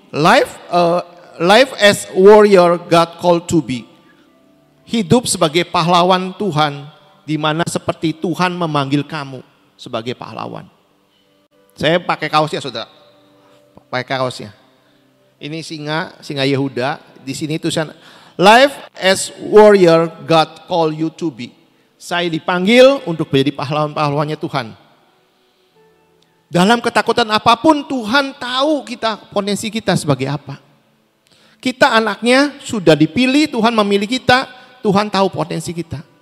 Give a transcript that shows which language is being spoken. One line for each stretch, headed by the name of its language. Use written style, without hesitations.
English: Life as warrior God call to be.
Indonesian: Hidup sebagai pahlawan Tuhan, di mana seperti Tuhan memanggil kamu sebagai pahlawan. Saya pakai kaos ya saudara. pakai kaosnya. Ini singa Yehuda. Di sini tulisan,
English: life as warrior God call you to be.
Indonesian: Saya dipanggil untuk menjadi pahlawan-pahlawannya Tuhan. Dalam ketakutan apapun Tuhan tahu kita, potensi kita sebagai apa. Kita anaknya sudah dipilih, Tuhan memilih kita, Tuhan tahu potensi kita.